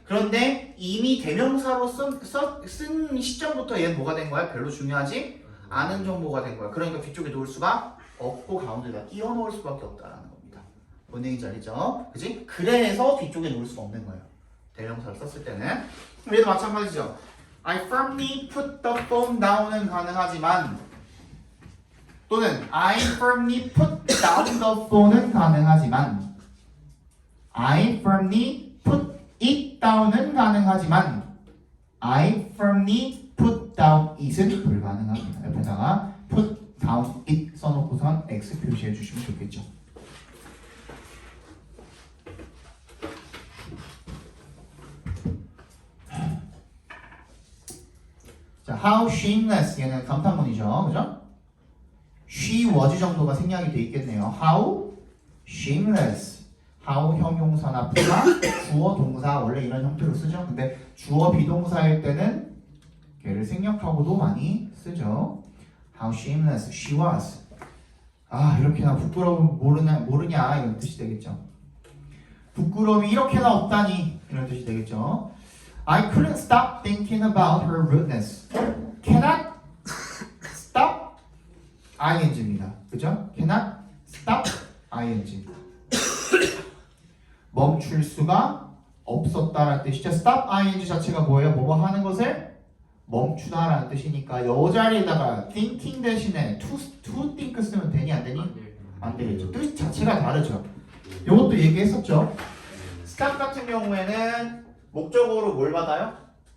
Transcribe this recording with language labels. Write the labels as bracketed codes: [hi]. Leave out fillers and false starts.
[ko] 그런데 이미 대명사로 쓴 시점부터 얘는 뭐가 된 거야? 별로 중요하지 않은 정보가 된 거야. 그러니까 뒤쪽에 놓을 수가 없고 가운데다 끼워 넣을 수밖에 없다라는 겁니다. 뭔 얘기인지 알죠? 그지? 그래서 뒤쪽에 놓을 수가 없는 거예요. 대명사를 썼을 때는. 얘도 마찬가지죠. [en] I firmly put the phone down [ko] 은 가능하지만 또는 [en] I firmly put down the phone은 가능하지만 I firmly put it down은 가능하지만 I firmly put down it은 [ko] 불가능합니다. 옆에다가 put down it 써놓고선 X 표시해 주시면 좋겠죠. 자, [en] how shameless [ko] 얘는 감탄문이죠, 그죠? she was 정도가 생략이 돼 있겠네요. how shameless, how 형용사나 부사, 주어 동사 원래 이런 형태로 쓰죠. 근데 주어 비동사일 때는 걔를 생략하고도 많이 쓰죠. [en] How shameless she was. [ko] 이렇게나 부끄러움 모르냐 이런 뜻이 되겠죠. 부끄러움이 이렇게나 없다니 이런 뜻이 되겠죠. [en] I couldn't stop thinking about her rudeness. Cannot stop ing입니다. 그죠? Cannot stop ing. [ko] 멈출 수가 없었다라는 뜻이죠. Stop ing 자체가 뭐예요? 뭐뭐 하는 것을 멈추다라는 뜻이니까 이 자리에다가 thinking 대신에 [en] to think [ko] 쓰면 되니 안 되니? 안 되겠죠. 뜻 자체가 다르죠. 이것도 얘기했었죠. stop 같은 경우에는 목적어로 뭘 받아요?